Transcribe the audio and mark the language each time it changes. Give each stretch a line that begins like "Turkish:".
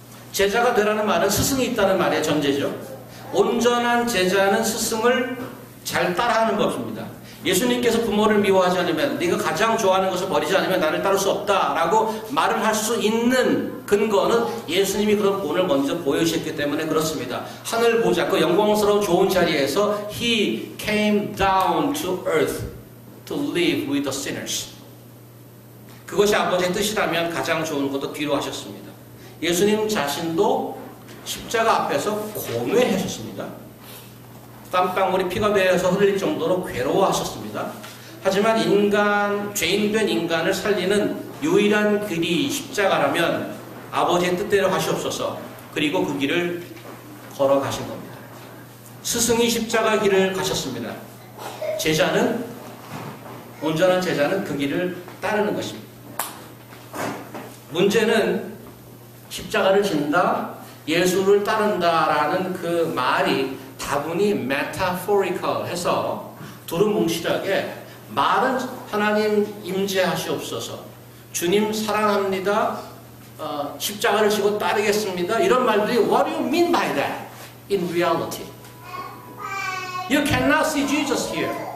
Korean: 제자가 되라는 말은 스승이 있다는 말의 전제죠. 온전한 제자는 스승을 잘 따라하는 것입니다. 예수님께서 부모를 미워하지 않으면, 네가 가장 좋아하는 것을 버리지 않으면 나를 따를 수 없다라고 말을 할 수 있는 근거는 예수님이 그런 본을 먼저 보여주셨기 때문에 그렇습니다. 하늘 보좌, 그 영광스러운 좋은 자리에서
English: He came down to earth to live with the sinners.
Korean: 그것이 아버지의 뜻이라면 가장 좋은 것도 뒤로 하셨습니다. 예수님 자신도 십자가 앞에서 고뇌하셨습니다. 땀방울이 피가 되어서 흘릴 정도로 괴로워하셨습니다. 하지만 죄인된 인간을 살리는 유일한 길이 십자가라면 아버지의 뜻대로 하시옵소서. 그리고 그 길을 걸어가신 겁니다. 스승이 십자가 길을 가셨습니다. 온전한 제자는 그 길을 따르는 것입니다. 문제는 십자가를 진다, 예수를 따른다라는 그 말이 다분히 metaphorical 해서 두루뭉실하게 말은 하나님 임재하시옵소서, 주님 사랑합니다, 십자가를 지고 따르겠습니다, 이런 말들이
English: What do you mean by that in reality? You cannot see Jesus here.